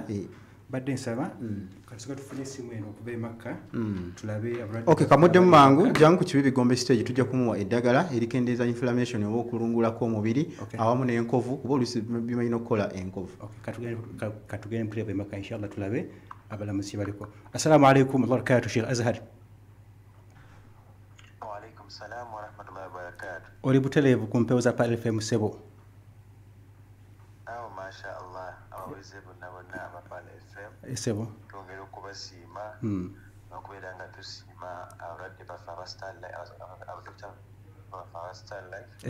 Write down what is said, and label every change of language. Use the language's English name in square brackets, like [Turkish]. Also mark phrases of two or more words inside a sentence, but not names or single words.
[Ganda] Badde nsaba kasika tufune simu eno okuva emakka tulabe abulwadde. Okay, kamuddemu mangu jangu ku Kibibi Gombe stage tujja kumuwa eddagala erikendeeza inflammation oba okulungulako omubiri awamu n'enkovu kuba oluusi bimalina okukola enkovu. Katugende tulebe emakka inshallah tulabe abalamuzi baliko. [Arabic] السلام عليكم وبركاته Sheikh Azhar. وعليكم السلام ورحمة الله وبركاته. [Ganda] Oli butelevu ku mpewo za Pal FM Sebo. [Arabic] ما شاء الله [Ganda] abaweze bonna abapala FM Sebo twongera okubasiima n'okubeera nga tusiima abalwadde baffe aba Star Life.